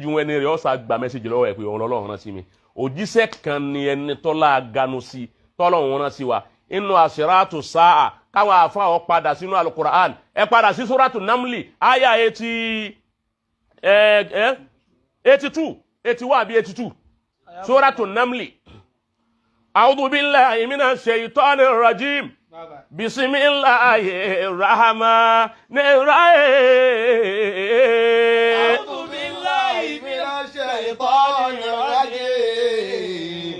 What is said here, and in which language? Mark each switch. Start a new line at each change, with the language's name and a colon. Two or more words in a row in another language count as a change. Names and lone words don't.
Yoruba: wọn ẹni rẹ̀ ó sá gba mẹ́sẹ̀jì lọ́wọ́ ẹ̀ pé Ọlọ́run rán sí mi òjíṣẹ́ kan ni ẹni tọ́lá ganu sí tọ́lọ́run rán sí wa inú àṣírátù sáà káwọn àfa ọ padà sínú Al-Qur'an ẹ padà sí suratu Namli àyà 82 81 àbí 82 suratu Namli
Arabic: أعوذ بالله من الشيطان الرجيم بسم الله الرحمن الرحيم أعوذ بالله من الشيطان الرجيم